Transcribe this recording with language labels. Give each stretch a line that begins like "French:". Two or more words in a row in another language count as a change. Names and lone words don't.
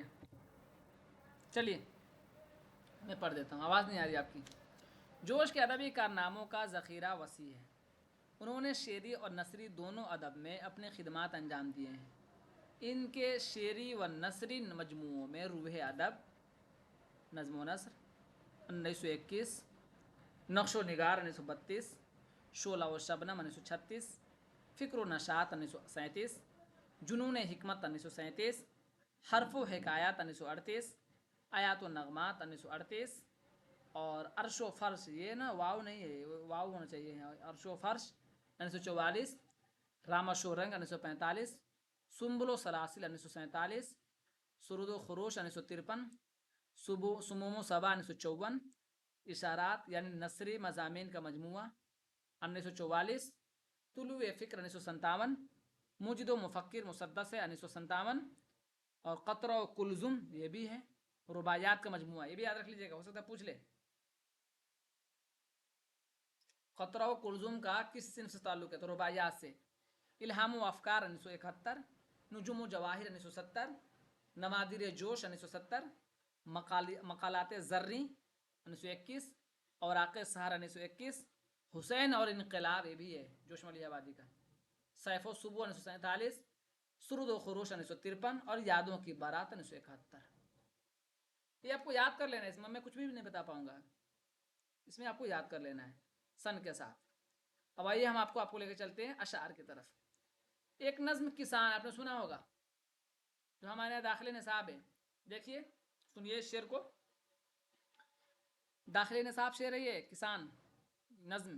Urdu: چلیے میں پڑھ دیتا ہوں, آواز نہیں آ رہی آپ کی. جوش کے ادبی کارناموں کا ذخیرہ وسیع ہے. انہوں نے شعری اور نثری دونوں ادب میں اپنے خدمات انجام دیے ہیں. ان کے شعری و نثری مجموعوں میں روح ادب, نظم و نثر 1921, نقش و نگار 1932, شعلہ و شبنم 1936, فکر و نشاط 1937, جنون حکمت 1937, حرف و حکایات 1938, آیات و نغمات 1938, اور عرش و فرش, یہ نا واو نہیں ہے, واو ہونا چاہیے, عرش و فرش 1944, رامش و رنگ 1945, سنبل و سلاسل 1947, سرود و خروش 1953, سموم و صبا 1954, اشارات یعنی نثری مضامین کا مجموعہ 1944, طلوع فکر 1957، موجد و مفکر مسدس ہے 1957، اور قطرہ و کلزم یہ بھی ہے، رباعیات کا مجموعہ، یہ بھی یاد رکھ لیجیے گا، ہو سکتا ہے پوچھ لے۔ قطرہ و کلزم کا کس صنف سے تعلق ہے؟ تو رباعیات سے۔ الہام و افکار 1971، نجوم و جواہر 1970، نوادر جوش 1970، مقالات زریں 1921، اوراق سحر 1921، حسین اور انقلاب یہ بھی ہے جوش ملیح آبادی کا، سیف و صبح 1947، سرود و خروش 1953، اور یادوں کی بارات 1971۔ یہ آپ کو یاد کر لینا ہے، اس میں کچھ بھی نہیں بتا پاؤں گا، اس میں آپ کو یاد کر لینا ہے سن کے ساتھ۔ اب آئیے ہم آپ کو لے کے چلتے ہیں اشعار کی طرف۔ ایک نظم کسان آپ نے سنا ہوگا جو ہمارے یہاں داخل نصاب ہے، دیکھیے سنیے اس شعر کو، داخل نصاب شعر ہے یہ کسان نظم۔